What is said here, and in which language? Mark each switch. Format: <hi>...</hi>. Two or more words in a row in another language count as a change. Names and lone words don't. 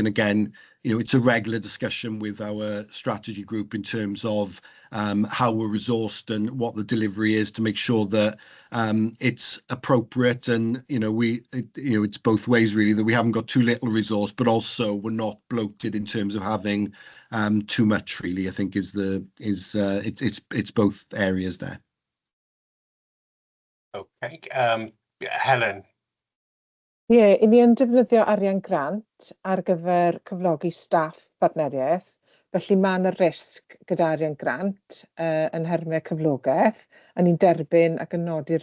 <en>And again, it's a regular discussion with our strategy group in terms of how we're resourced and what the delivery is to make sure that it's appropriate. And it's both ways really, that we haven't got too little resource, but also we're not bloated in terms of having too much. Really, I think it's both areas there. Okay, Helen.</en> <cy>Ie, i ni yn defnyddio arian grant ar gyfer cyflogi staff partneriaeth, felly mae yna risg gyda arian grant yn nhermau cyflogaeth, a ni'n derbyn ac yn nodi</cy>